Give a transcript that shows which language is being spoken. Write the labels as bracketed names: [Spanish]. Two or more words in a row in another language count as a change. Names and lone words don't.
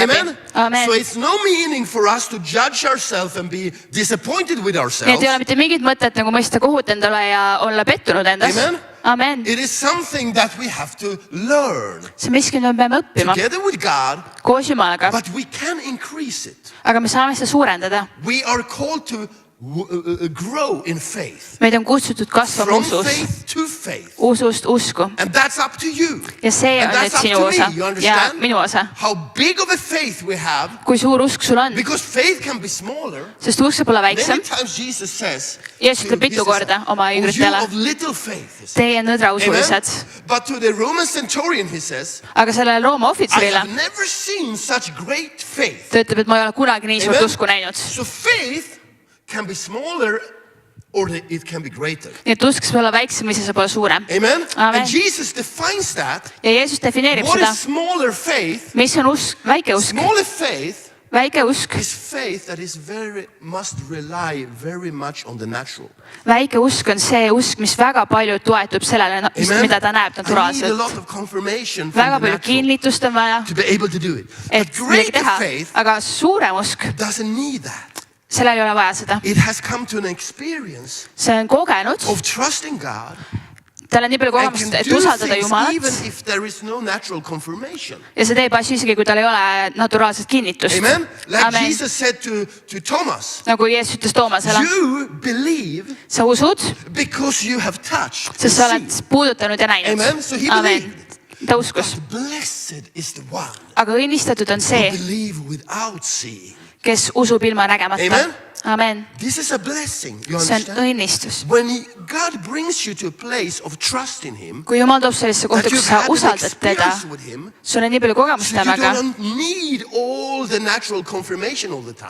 [English] Amen? [Estonian] läbi. Amen. [English] So it's no meaning for us to judge ourselves and be disappointed with [Estonian] Nii [English] ourselves. [Estonian] et ei ole mitte mingit mõtet nagu mõista kohut endale ja olla pettunud endas. Amen. Amen. [English] It is something that we have to learn [Estonian] See on miski, mida me peame õppima [English] together with God, [Estonian] koos Jumalaga, [English] but we can increase it. [Estonian] aga me saame seda suurendada. [English] We are called to grow in faith. [Estonian] Meid on kutsutud kasvama [English] From [Estonian] usus, [English] faith to faith. [Estonian] usust usku. [English] And that's up to you. [Estonian] Ja see [English] And [Estonian] on [English] that's [Estonian] nüüd [English] up [Estonian] sinu [English] to [Estonian] osa [English] me. You [Estonian] ja [English] understand? [Estonian] minu osa. [English] How big of a faith we have. [Estonian] Kui suur usk sul on, [English] Because faith can be smaller. [Estonian] sest usk saab olla [English] Many [Estonian] väiksem. [English] times Jesus says, [Estonian] Jeesus ütleb mitu korda oma [English] "Oh, you [Estonian] jüngritele, [English] of little faith." He says. [Estonian] teie nõdrausulised. Amen? [English] But to the Roman centurion he says, [Estonian] Aga sellele Rooma [English] I [Estonian] ohvitserile [English] have never seen such great faith. [Estonian] ta ütleb, et ma ei ole kunagi nii suurt Amen? usku näinud. [English] So faith can be smaller or it can be greater. [Estonian] Nii et usk saab olla väiksem või see saab olla suurem. Amen? Amen. [English] And Jesus defines that. [Estonian] Ja Jeesus defineerib [English] What [Estonian] seda, [English] is smaller faith? [Estonian] mis on usk, väike usk. [English] Smaller faith [Estonian] Väike usk, [English] is faith that must rely very much on the natural. [Estonian] väike usk on see usk, mis väga palju toetub sellele, mida ta näeb [English] I need a [Estonian] naturaalselt. [English] lot of confirmation [Estonian] Väga [English] from the [Estonian] palju [English] natural [Estonian] kinnitust on vaja, [English] to be able to do it. [Estonian] et [English] But [Estonian] midagi [English] greater [Estonian] teha, [English] faith [Estonian] aga suurem usk, [English] doesn't need that. [Estonian] sellel ei ole vaja seda. [English] It has come to an experience [Estonian] See on kogenud, [English] of trusting God [Estonian] tal on nii palju [English] and [Estonian] kogemust, [English] can [Estonian] et [English] do [Estonian] usaldada [English] things [Estonian] Jumalat [English] even if there is no natural confirmation. [Estonian] ja see teeb asju isegi, kui tal ei ole naturaalset kinnitust. [English] Amen? Like [Estonian] Amen. [English] Jesus said to Thomas, [Estonian] Nagu Jeesus ütles Toomasele, [English] you believe [Estonian] sa usud, [English] because you have touched the [Estonian] sest sa oled [English] sea. [Estonian] puudutanud ja näinud. [English] Amen. So he [Estonian] Amen. [English] believed. [Estonian] Ta uskus. [English] But blessed is the one [Estonian] Aga õnnistatud on [English] who [Estonian] see, [English] believe without seeing. [Estonian] kes usub ilma nägemata. Amen. Amen. [English] This is a blessing. You [Estonian] See on [English] understand? [Estonian] õnnistus. [English] When God brings you to a place of trust in Him, [Estonian] Kui Jumal toob sellisesse kohta, [English] that [Estonian] kus [English] you've [Estonian] sa [English] had an [Estonian] usaldad teda, [English] experience with Him, [Estonian] sul on nii palju kogemust [English] so you [Estonian] temaga, [English] don't need all the natural confirmation all the time.